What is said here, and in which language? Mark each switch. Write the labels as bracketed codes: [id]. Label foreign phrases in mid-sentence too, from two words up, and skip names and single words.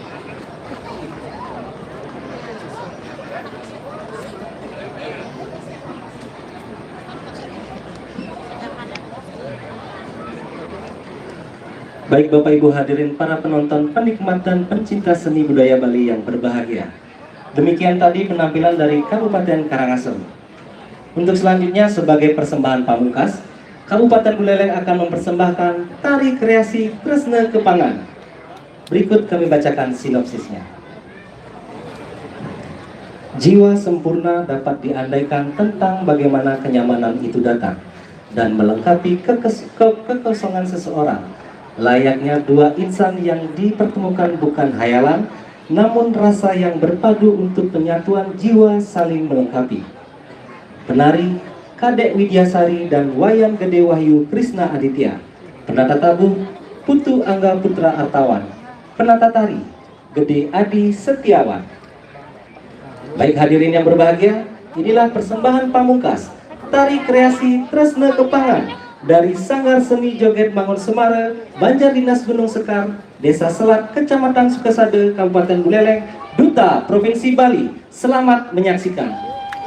[id] Baik Bapak Ibu hadirin para penonton, penikmat dan pencinta seni budaya Bali yang berbahagia. Demikian tadi penampilan dari Kabupaten Karangasem. Untuk selanjutnya sebagai persembahan pamungkas, Kabupaten Buleleng akan mempersembahkan tari kreasi Kresna Kepangan. Berikut kami bacakan sinopsisnya. Jiwa sempurna dapat diandaikan tentang bagaimana kenyamanan itu datang dan melengkapi kekosongan seseorang. Layaknya dua insan yang dipertemukan bukan hayalan, namun rasa yang berpadu untuk penyatuan jiwa saling melengkapi. Penari Kadek Widyasari dan Wayan Gede Wahyu Krisna Aditya. Penata tabuh Putu Angga Putra Artawan. Penata tari Gede Adi Setiawan. Baik hadirin yang berbahagia, inilah persembahan pamungkas tari kreasi Kresna Kepangan dari Sanggar Seni Joget Mangun Semara, Banjar Dinas Gunung Sekar, Desa Selat, Kecamatan Sukasade, Kabupaten Buleleng, Duta Provinsi Bali. Selamat menyaksikan.